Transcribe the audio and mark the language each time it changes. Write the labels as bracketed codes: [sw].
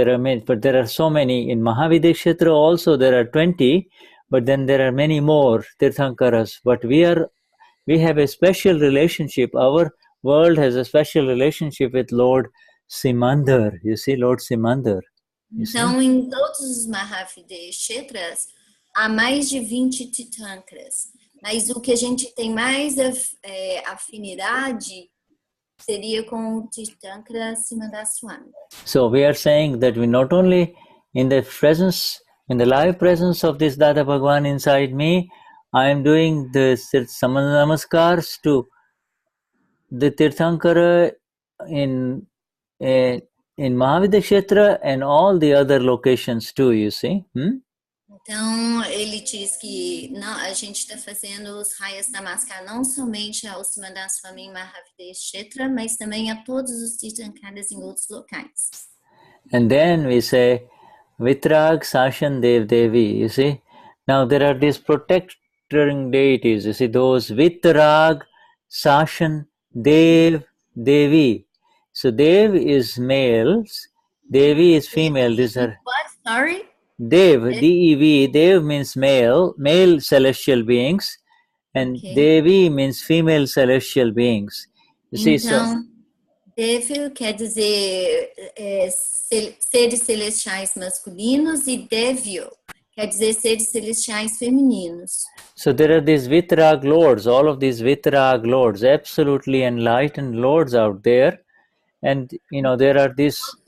[en] There are many, but there are so many in Mahavidakshetra also. There are 20, but then there are many more Tirthankaras. But we have a special relationship. Our world has a special relationship with Lord Simandar, you see, Lord Simandar. [pt] Então, em todos os Mahavidakshetras, há mais de 20 Tirthankaras. Mas o que a gente tem mais afinidade seria com o Tirthankara Simandar Swami. [en] So we are saying that we not only in the presence, in the live presence of this Dada Bhagwan inside me, I am doing the Namaskars to the Tirthankara in Mahavidakshetra and all the other locations too, you see. [pt] Então, ele diz que não, a gente está fazendo os Rayas Namaskar não somente ao Simandar Swami em Mahavidakshetra, mas também a todos os Tirthankaras em outros locais. [en] And then we say, Vitrag Sashan Dev Devi, you see. Now there are these protecting deities, you see, those Vitrag Sashan Dev Devi. So Dev is males, Devi is female. These are what? Sorry? Dev, D-E-V, Dev means male celestial beings, and Devi means female celestial beings. You see, [pt] então, Dev quer dizer seres celestiais masculinos e Devyo quer dizer seres celestiais femininos. [en] So there are these Vitrag lords, all of these Vitrag lords, absolutely enlightened lords out there. And, you know, there are these...